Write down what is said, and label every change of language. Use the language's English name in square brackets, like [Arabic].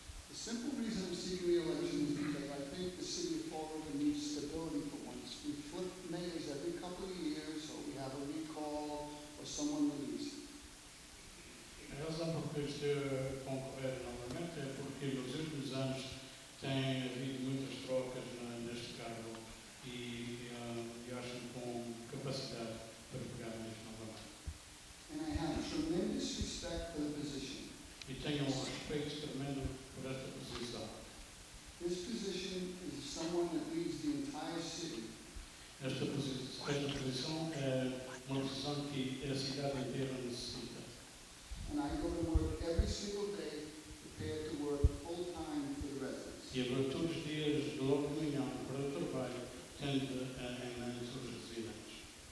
[English] The simple reason I'm seeking re-election is because I think the city of Fall River needs stability for once. We flip mayors every couple of years, or we have a recall, or someone leaves. [Portuguese] A razão por que eu estou a concorrer novamente é porque nos últimos anos tem havido muitas trocas neste cargo e acho com capacidade para pegar nisto novamente. [English] And I have tremendous respect for the position. [Portuguese] E tenho respeito tremendo por esta posição. [English] This position is someone that leads the entire city. [Portuguese] Esta posição é uma posição que a cidade inteira necessita. [English] And I go to work every single day prepared to work full-time for the residents. [Portuguese] E agora todos os dias, logo de manhã, para o trabalho, tendo em mente os residentes.